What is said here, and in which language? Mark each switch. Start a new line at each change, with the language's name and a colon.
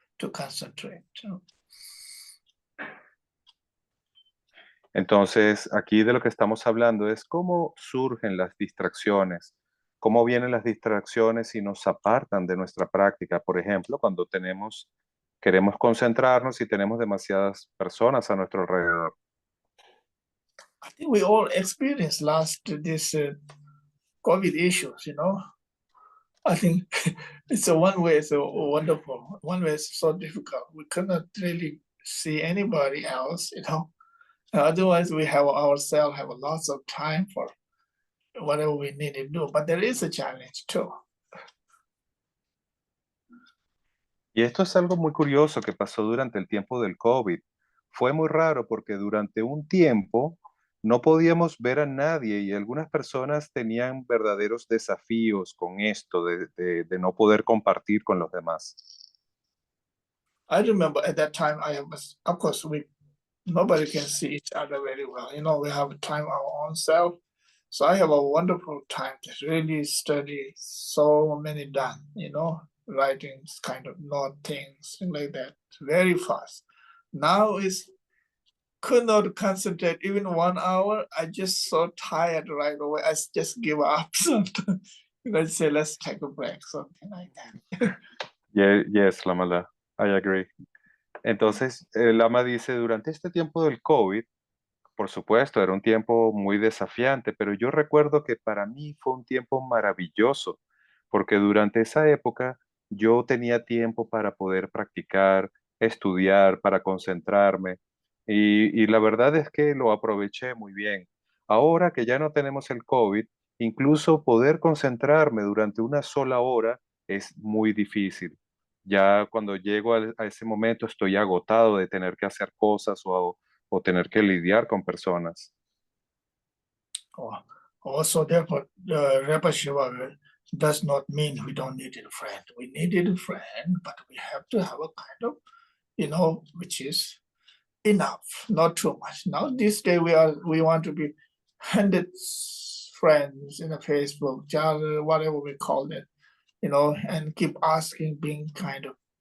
English: to concentrate.
Spanish: Entonces, aquí de lo que estamos hablando es cómo surgen las distracciones, cómo vienen las distracciones y nos apartan de nuestra práctica. Por ejemplo, cuando queremos concentrarnos y tenemos demasiadas personas a nuestro alrededor.
English: I think we all experienced this COVID issues, I think it's one way it's wonderful, one way it's so difficult. We cannot really see anybody else, Otherwise, we have ourselves have lots of time for whatever we need to do. But there is a challenge too.
Spanish: Y esto es algo muy curioso que pasó durante el tiempo del COVID. Fue muy raro porque durante un tiempo no podíamos ver a nadie y algunas personas tenían verdaderos desafíos con esto de no poder compartir con los demás.
English: I remember at that time, of course, nobody can see each other very well. We have time our own self. So I have a wonderful time to really study so many done, writing kind of note things like that very fast. Now could not concentrate even 1 hour. I just so tired right away. I just give up sometimes. Let's say, let's take a break, something like that. Yes, Lamala, I agree.
Spanish: Entonces, Lama dice, durante este tiempo del COVID, por supuesto, era un tiempo muy desafiante, pero yo recuerdo que para mí fue un tiempo maravilloso, porque durante esa época yo tenía tiempo para poder practicar, estudiar, para concentrarme, y la verdad es que lo aproveché muy bien. Ahora que ya no tenemos el COVID, incluso poder concentrarme durante una sola hora es muy difícil. Ya cuando llego a ese momento estoy agotado de tener que hacer cosas o tener que lidiar con personas.
English: Also, therefore, Rabbi Shiva does not mean we don't need a friend. We needed a friend, but we have to have a kind of, which is enough, not too much. Now, this day we want to be 100 friends in a Facebook, whatever we call it, and keep asking, being kind of.